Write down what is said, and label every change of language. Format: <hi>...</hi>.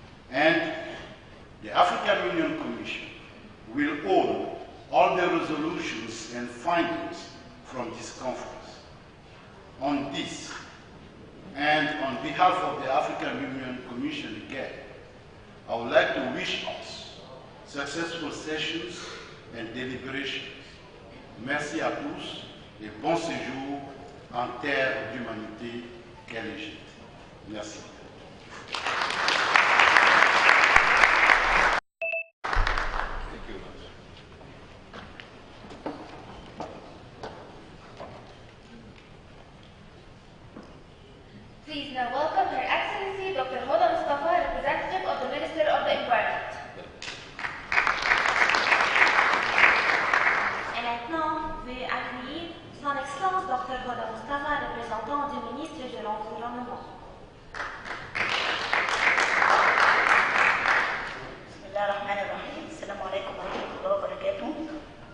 <en>And the African Union Commission will own all the resolutions and findings from this conference. On this, and on behalf of the African Union Commission again, I would like to wish us successful sessions and deliberations.</en> <fr>Merci à tous et bon séjour en terre d'humanité qu'est l'Égypte. Merci.</fr> <en>Please now welcome Her Excellency Dr. Hoda Mustafa, representative of the Minister of the Environment.</en> <fr>Et maintenant, veuillez accueillir Son Excellence Dr. Hoda Mustafa, représentant du ministre de l'Environnement.</fr> <ar>بسم الله الرحمن الرحيم. السلام عليكم ورحمة الله وبركاته.</ar>